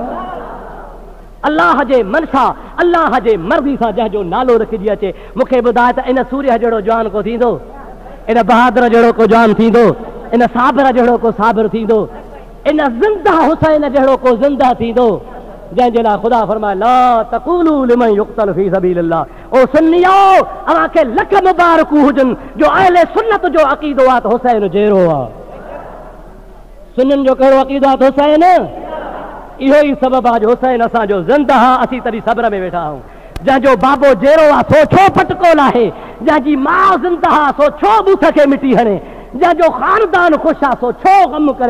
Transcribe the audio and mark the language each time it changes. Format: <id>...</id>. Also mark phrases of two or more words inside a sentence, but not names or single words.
<sd>अल्लाह जे मनसा अल्लाह जे मर्ज़ी सां जंहिंजो नालो रखिजी अचे। मूंखे ॿुधाए त इन सूर्य जहिड़ो जवान को थींदो, इन बहादुर जहिड़ो को जवान थींदो, इन साबिर जहिड़ो को साबिर थींदो, इन ज़िंदा हुसैन जहिड़ो को ज़िंदा थींदो, जंहिंजे लाइ ख़ुदा फरमाए</sd> <ar>لا تقولوا لمن يقتل في سبيل الله.</ar> <sd>ओ सुन्नियो अव्हांखे लख मुबारकूं हुजनि जो अहले सुन्नत जो अक़ीदो आहे त हुसैन जहिड़ो आहे। सुन्ननि जो कहिड़ो अक़ीदो आहे त हुसैन, इहो ई सबबु आहे जो हुसैन असांजो ज़िंदा आहे, असीं तॾहिं सब्र में वेठा आहियूं। जंहिंजो बाबो जहिड़ो आहे सो छो फटकोल आहे, जंहिंजी माउ ज़िंदा आहे सो छो बूथ खे मिटी हणे, जंहिंजो ख़ानदान ख़ुशि आहे सो छो ग़म करे।</sd>